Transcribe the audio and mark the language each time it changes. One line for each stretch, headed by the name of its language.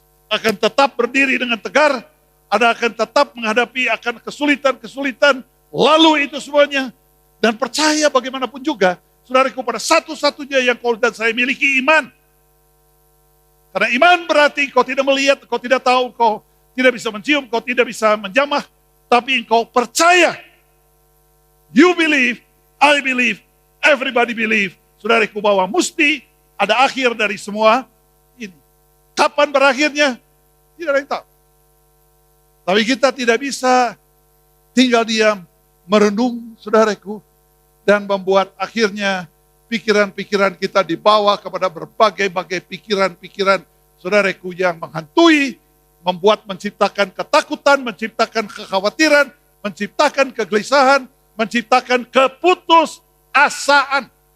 Indonesian: Akan tetap berdiri dengan tegar, Anda akan tetap menghadapi akan kesulitan-kesulitan, lalu itu semuanya. Dan percaya bagaimanapun juga, saudaraku, pada satu-satunya yang kau dan saya miliki, iman. Karena iman berarti kau tidak melihat, kau tidak tahu, kau tidak bisa mencium, kau tidak bisa menjamah, tapi engkau percaya.
English: You believe, I believe, everybody believe.
Indonesian: Saudaraku, bahwa mesti ada akhir dari semua ini. Kapan berakhirnya? Tidak ada yang tahu. Tapi kita tidak bisa tinggal diam, merenung, saudaraku, dan membuat akhirnya pikiran-pikiran kita dibawa kepada berbagai-bagai pikiran-pikiran, saudaraku, yang menghantui, membuat menciptakan ketakutan, menciptakan kekhawatiran, menciptakan kegelisahan, menciptakan keputusasaan.